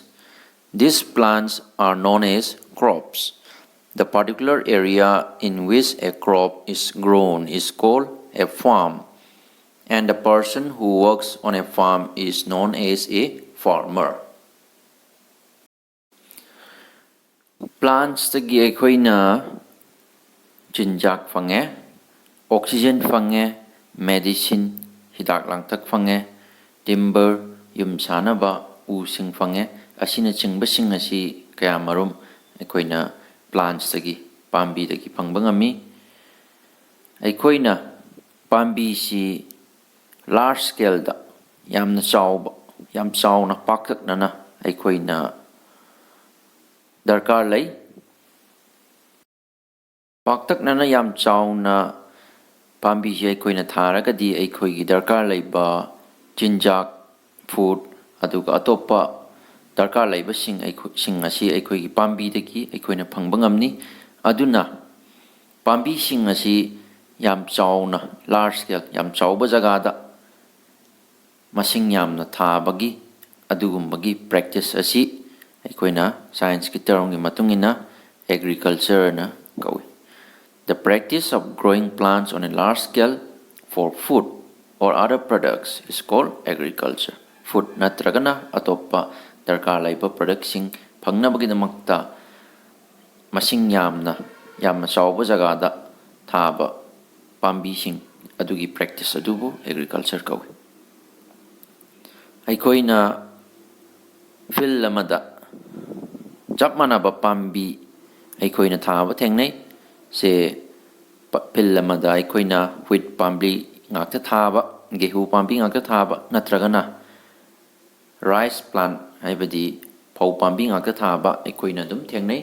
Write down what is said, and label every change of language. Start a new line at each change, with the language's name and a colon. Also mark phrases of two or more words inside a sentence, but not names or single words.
English: These plants are known as crops. The particular area in which a crop is grown is called a farm, and the person who works on a farm is known as a farmer.
Manipuri: Plants-tagi aykhoina chinjak fange, oxygen fange, medicine, hidak langtak fange, timber, yum sanaba, using fange, asina chingbasing asi kaya marum aykhoina plants-tagi, pambi-tagi pangbangami. Aykhoina pambi si
English: large scale
Manipuri: da yamna chawba, yam chawna pakaknana aykhoina darkar lay. Paktaknana yam chawna pambi si aykhoina tharagadi aykhoigi darkar layba chinjak, food, aduga atopa darkar layba sing asi aykhoigi pambi-dagi aykhoina phangbangamni. Aduna pambi sing asi yam chawna
English: large scale
Manipuri: yam chawba jagada masing yamna thabagi adugumbagi practice asi aykhoina science ki term gi matungina agriculture na kawi.
English: The practice of growing plants on a large scale for food or other products is called agriculture.
Manipuri: Food natragana atopa darkar layba products sing phangnabagidmakta masing yamna chawba jagada thaba pambi sing adugi practice adubu agriculture kawi. Aykhoina field amada chap manaba pambi aykhoina thaba thengnai se field amada aykhoina wheat pambi ngakta thaba, gehu pambi ngakta thaba natragana
English: rice plant
Manipuri: haibadi phau pambi ngakta thaba aykhoina dum thengnai.